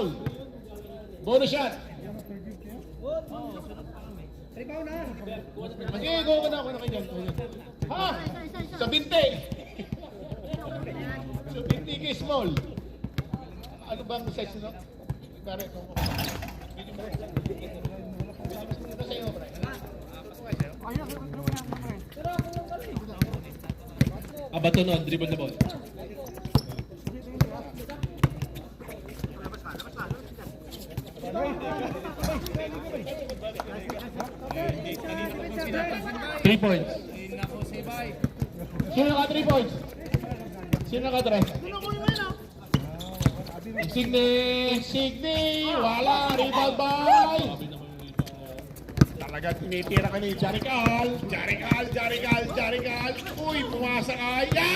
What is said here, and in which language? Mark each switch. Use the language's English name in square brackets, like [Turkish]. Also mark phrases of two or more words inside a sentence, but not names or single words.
[English] Bonus shot! [Filipino] Sige, go ka na kayo. Ha? Sa binti! Sa binti, kiss mo! small. Ano bang size nyo? Pare, ito. Ito sa'yo, pre. [English] Abatonon, dribble the ball. Three points. [Filipino] Sino naka 3 points? Sino naka 3? [English] Insigne, wala, rebound by. [Filipino] Talaga tinitira ka ni Jarical. Uy, pumasa ka. Yan!